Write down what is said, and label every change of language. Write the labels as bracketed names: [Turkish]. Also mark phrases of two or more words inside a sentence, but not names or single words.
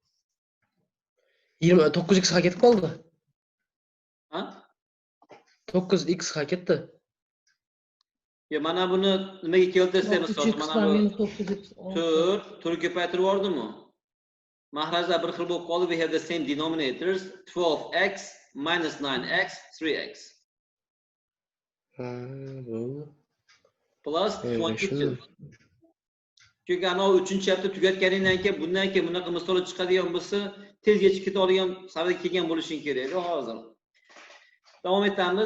[Uzbek] 9x ga ketib qoldi. Ha? 9x ga ketdi. Ya mana buni nimaga keltirsa, masalan, mana bu 4 ko'paytirib yubordimi? Mahrajlar bir xil bo'lib qoldi. [English] We have the same denominators. 12x minus 9x, 3x. Plus 22. [Uzbek] Chunki ana 3-chapter tugatganingdan keyin bundan keyin bunaqa misollar chiqadigan bo'lsa, tez yechib keta oladigan savolga kelgan bo'lishing kerak hozir. Davom etamiz.